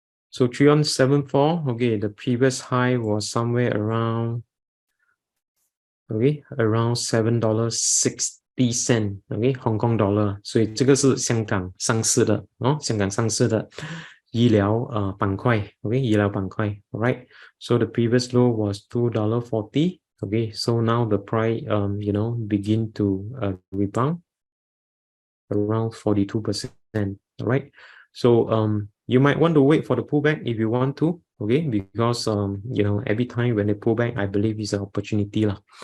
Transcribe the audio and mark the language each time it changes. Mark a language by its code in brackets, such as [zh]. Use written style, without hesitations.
[en] So 3174, okay, the previous high was somewhere around, okay, around $7.60, okay, Hong Kong dollar. [zh] 所以这个是香港上市的香港上市的医疗板块 ，okay, 医疗板块 alright. [en] So the previous low was $2.40, okay, so now the price begin to rebound around 42%, alright. So you might want to wait for the pullback if you want to, okay, because every time when they pull back, I believe is an opportunity lah.